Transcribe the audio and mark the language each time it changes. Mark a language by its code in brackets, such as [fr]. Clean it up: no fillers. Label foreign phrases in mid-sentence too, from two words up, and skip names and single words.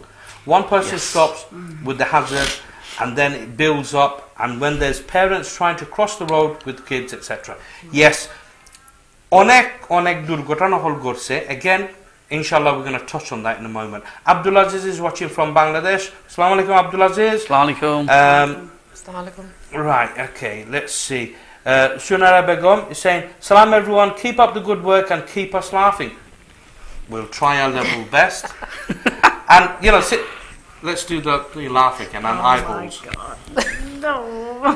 [en] One person stops with the hazard, and then it builds up, and when there's parents trying to cross the road with kids, etc. [bn] Yes, অনেক দুর্ঘটনা হল গরসে. [en] Again, inshallah, we're going to touch on that in a moment. Abdulaziz is watching from Bangladesh. [ar] السلام عليكم, Abdulaziz. السلام عليكم. السلام عليكم. [en] Right, okay, let's see. Shunara Begum is saying, Salam everyone, keep up the good work and keep us laughing. We'll try our level best. And, let's do the laugh again and eyeballs. No.